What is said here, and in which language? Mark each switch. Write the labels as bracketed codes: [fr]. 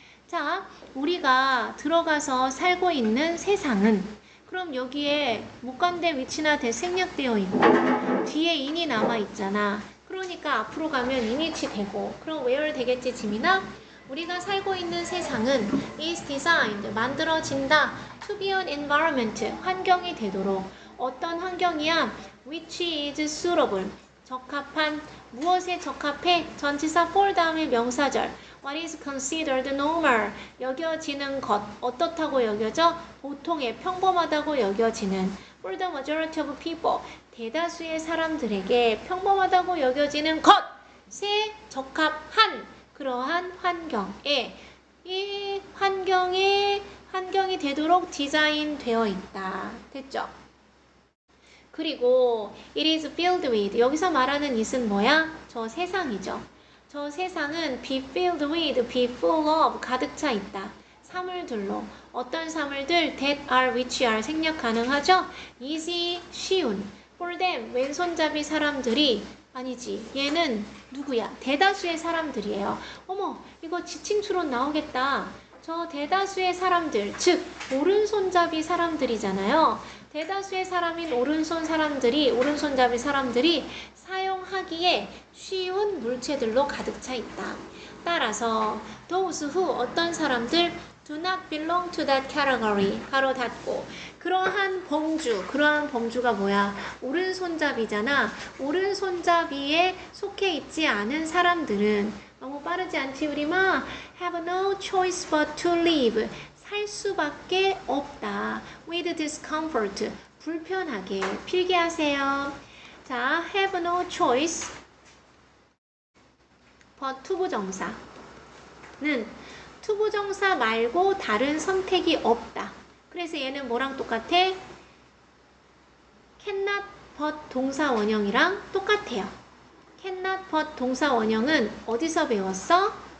[ko] 자, 우리가 들어가서 살고 있는 세상은 그럼 여기에 목간대 위치나 대 생략되어 있고 뒤에 인이 남아있잖아. 그러니까 앞으로 가면 인위치 되고 그럼 where 되겠지, 지민아? 우리가 살고 있는 세상은 [en] is designed, [ko] 만들어진다. [en] to be an environment, [ko] 환경이 되도록. 어떤 환경이야? [en] which is suitable, [ko] 적합한. 무엇에 적합해? 전치사 for 다음에 명사절. [en] what is considered normal, [ko] 여겨지는 것. 어떻다고 여겨져? 보통의, 평범하다고 여겨지는. [en] for the majority of people, [ko] 대다수의 사람들에게 평범하다고 여겨지는 것에 적합한 그러한 환경에, 이 환경이 되도록 디자인되어 있다. 됐죠? 그리고 [en] it is filled with, [ko] 여기서 말하는 it은 뭐야? 저 세상이죠. 저 세상은 [en] be filled with, be full of, [ko] 가득 차 있다. 사물들로. 어떤 사물들? [en] that are, which are [ko] 생략 가능하죠? [en] easy, [ko] 쉬운. [en] for them, [ko] 왼손잡이 사람들이. 아니지, 얘는 누구야? 대다수의 사람들이에요. 어머, 이거 지칭 추론 나오겠다. 저 대다수의 사람들, 즉 오른손잡이 사람들이잖아요. 대다수의 사람인 오른손잡이 사람들이 사용하기에 쉬운 물체들로 가득 차 있다. 따라서 [en] those who, [ko] 어떤 사람들 [en] do not belong to that category, [ko] 가로 닫고. 그러한 범주가 뭐야? 오른손잡이잖아. 오른손잡이에 속해 있지 않은 사람들은, 너무 빠르지 않지 우리마? [en] have no choice but to live, [ko] 살 수밖에 없다. [en] with discomfort, [ko] 불편하게. 필기하세요. 자, [en] have no choice but [ko] 투부정사는 투부정사 말고 다른 선택이 없다. 그래서 얘는 뭐랑 똑같아? cannot but 동사 원형이랑 똑같아요. cannot but 동사 원형은 어디서 배웠어?